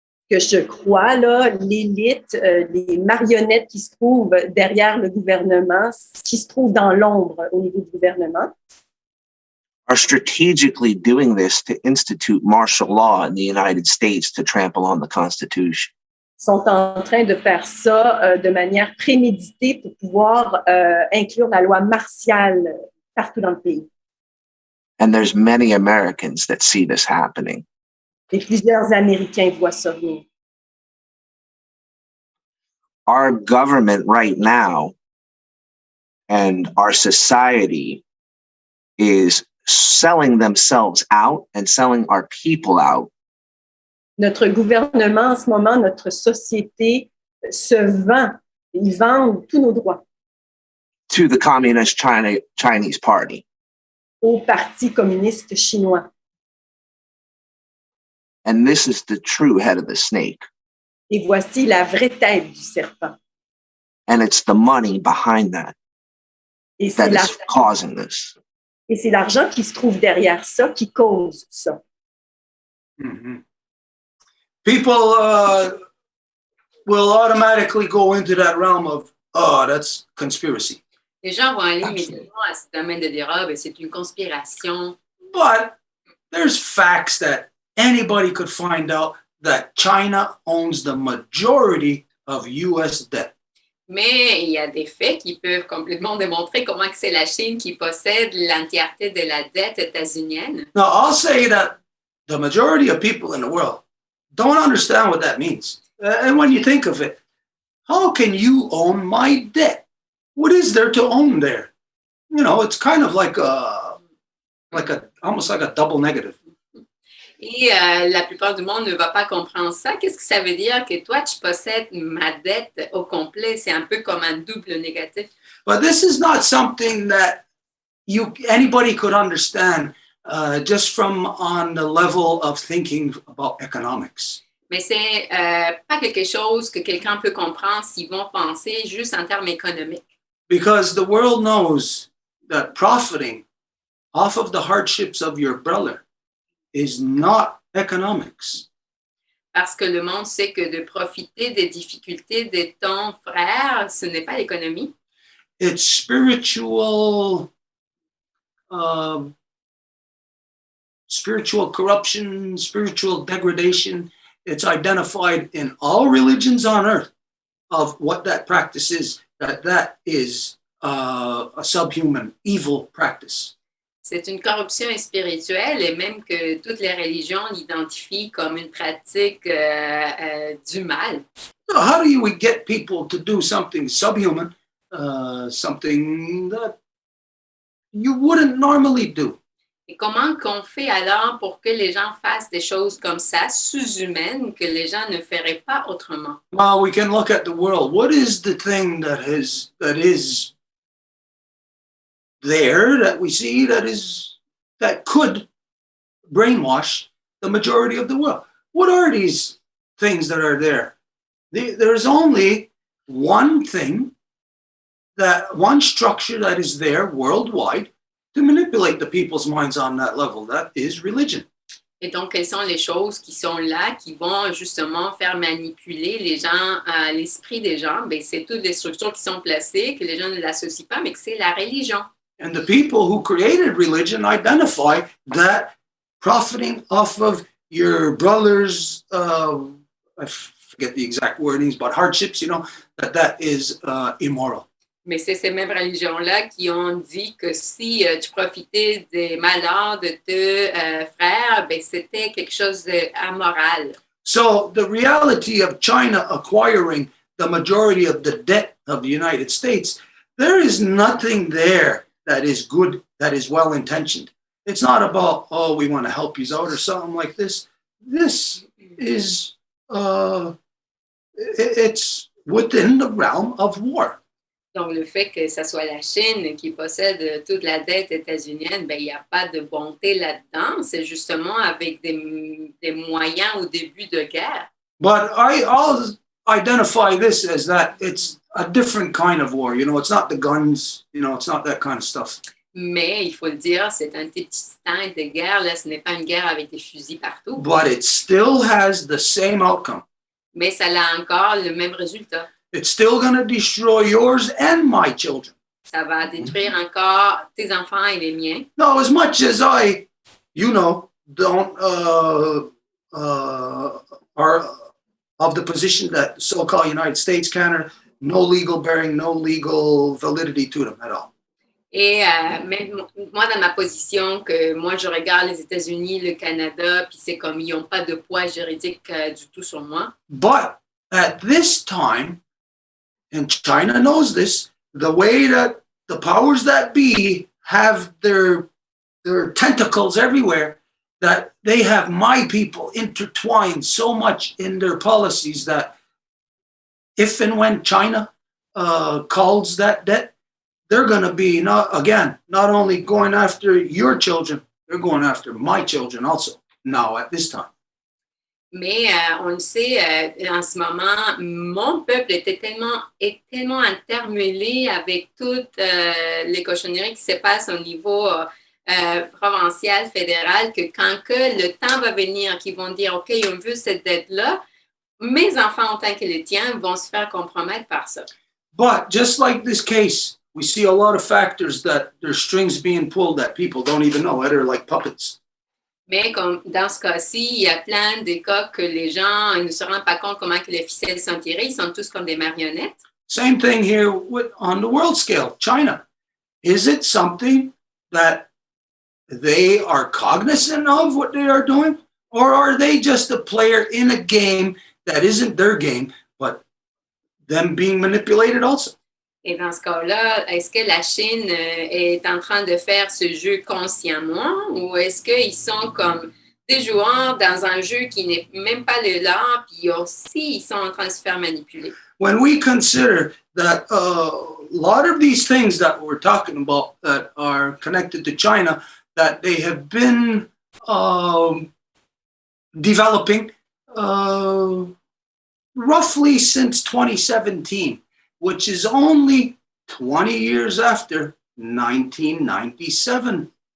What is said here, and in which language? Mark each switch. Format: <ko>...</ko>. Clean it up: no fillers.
<fr>Que je crois, là, l'élite, les marionnettes qui se trouvent derrière le gouvernement, qui se trouvent dans l'ombre au niveau du gouvernement,</fr> <en>are strategically doing this to institute martial law in the United States to trample on the Constitution.</en> <fr>sont en train de faire ça de manière préméditée pour pouvoir inclure la loi martiale partout dans le pays.</fr> <en>And there's many Americans that see this happening.</en> <fr>Et plusieurs Américains voient ça venir.</fr> <en>Our government right now and our society is selling themselves out and selling our people out.</en> <fr>Notre gouvernement, en ce moment, notre société se vend. Ils vendent tous nos droits</fr> <en>To the Communist Chinese Party.</en> <fr>au Parti communiste chinois.</fr> <en>And this is the true head of the snake.</en> <fr>Et voici la vraie tête du serpent.</fr> <en>And it's the money behind that</en> <fr>Et c'est</fr> <en>that is causing this.</en> <fr>l'argent qui se trouve derrière ça qui cause ça. Mm-hmm.</fr> <en>People will automatically go into that realm of, oh, that's conspiracy.</en> <fr>Les gens vont aller immédiatement à ce domaine de dire, ah, ben, c'est une conspiration.</fr> <en>But there's facts that anybody could find out that China owns the majority of US debt.</en> <fr>Mais il y a des faits qui peuvent complètement démontrer comment que c'est la Chine qui possède l'entièreté de la dette états-unienne.</fr> <en>Now, I'll say that the majority of people in the world don't understand what that means. And when you think of it, how can you own my debt? What is there to own there? You know, it's kind of like almost like a double negative.</en> <fr>Et la plupart du monde ne va pas comprendre ça. Qu'est-ce que ça veut dire que toi, tu possèdes ma dette au complet? C'est un peu comme un double négatif.</fr> <en>But this is not something that anybody could understand just from on the level of thinking about economics.</en> <fr>Mais c'est pas quelque chose que quelqu'un peut comprendre s'ils vont penser juste en termes économiques.</fr> <en>Because the world knows that profiting off of the hardships of your brother is not economics.</en> <fr>Parce que le monde sait que de profiter des difficultés de ton frère, ce n'est pas l'économie.</fr> <en>It's spiritual corruption, spiritual degradation. It's identified in all religions on earth of what that practice is, that is a subhuman, evil practice.</en> <fr>C'est une corruption spirituelle et même que toutes les religions l'identifient comme une pratique du mal.</fr> <en>So how do we get people to do something subhuman, something that you wouldn't normally do?</en> <fr>Et comment qu'on fait alors pour que les gens fassent des choses comme ça, sous-humaines, que les gens ne feraient pas autrement?</fr> <en>Well, we can look at the world. What is the thing that is there that we see that could brainwash the majority of the world? What are these things that are there? There's only one thing, one structure that is there worldwide to manipulate the people's minds on that level. That is religion.</en> <fr>Et donc, quelles sont les choses qui sont là, qui vont justement faire manipuler les gens, l'esprit des gens? Bien, c'est toutes les structures qui sont placées, que les gens ne l'associent pas, mais que c'est la religion.</fr> <en>And the people who created religion identify that profiting off of your brother's, I forget the exact wordings, but hardships, that is immoral.</en> <fr>Mais c'est ces mêmes religions-là qui ont dit que si tu profitais des malheurs de tes frères, ben c'était quelque chose d'amoral.</fr> <en>So the reality of China acquiring the majority of the debt of the United States, there is nothing there that is good, that is well-intentioned. It's not about, we want to help you out or something like this. This is, it's within the realm of war.</en> <fr>Donc, le fait que ce soit la Chine qui possède toute la dette états-unienne, ben, il n'y a pas de bonté là-dedans. C'est justement avec des moyens au début de guerre.</fr> <en>But I'll identify this as that it's a different kind of war. It's not the guns, it's not that kind of stuff.</en> <fr>Mais, il faut le dire, c'est un petit temps de guerre. Là, ce n'est pas une guerre avec des fusils partout.</fr> <en>But it still has the same outcome.</en> <fr>Mais ça a encore le même résultat.</fr> <en>It's still going to destroy yours and my children.</en> <fr>Ça va détruire encore tes enfants et les miens.</fr> <en>No, as much as I, don't are of the position that the so-called United States, Canada, no legal bearing, no legal validity to them at all.</en> <fr>Et même moi, dans ma position, que moi, je regarde les États-Unis, le Canada, puis c'est comme ils n'ont pas de poids juridique du tout sur moi.</fr> <en>But at this time, and China knows this, the way that the powers that be have their tentacles everywhere, that they have my people intertwined so much in their policies that if and when China calls that debt, they're going to be, not only going after your children, they're going after my children also, now at this time.</en> <fr>Mais on le sait, en ce moment, mon peuple est tellement intermêlé avec toutes les cochonneries qui se passent au niveau provincial, fédéral, que quand que le temps va venir, qu'ils vont dire, OK, on veut cette dette-là, mes enfants, autant que les tiens, vont se faire compromettre par ça.</fr> <en>But just like this case, we see a lot of factors that there's strings being pulled that people don't even know, that are like puppets.</en> <fr>Mais comme dans ce cas-ci, il y a plein de cas que les gens ne se rendent pas compte comment que les ficelles sont tirées. Ils sont tous comme des marionnettes.</fr> <en>Same thing here on the world scale, China. Is it something that they are cognizant of what they are doing? Or are they just a player in a game that isn't their game, but them being manipulated also?</en> <fr>Et dans ce cas-là, est-ce que la Chine est en train de faire ce jeu consciemment ou est-ce qu'ils sont comme des joueurs dans un jeu qui n'est même pas le leur, puis aussi, ils sont en train de se faire manipuler.</fr> <en>When we consider that a lot of these things that we're talking about that are connected to China, that they have been developing roughly since 2017, which is only 20 years after 1997.</en>